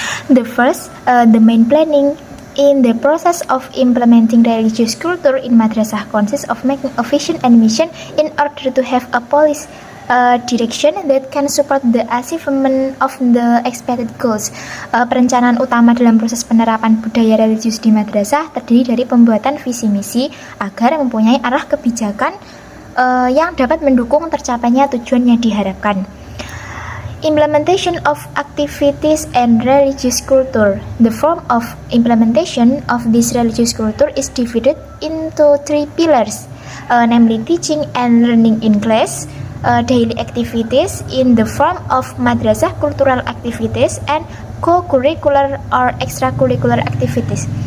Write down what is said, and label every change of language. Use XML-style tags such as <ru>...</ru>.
<en>The main planning in the process of implementing religious culture in madrasah consists of making a vision and mission in order to have a policy direction that can support the achievement of the expected goals.</en> <id>Perencanaan utama dalam proses penerapan budaya religius di madrasah terdiri dari pembuatan visi misi agar mempunyai arah kebijakan yang dapat mendukung tercapainya tujuan yang diharapkan.</id> <en>Implementation of activities and religious culture. The form of implementation of this religious culture is divided into 3 pillars, namely teaching and learning in class, daily activities in the form of madrasah cultural activities, and co-curricular or extracurricular activities.</en>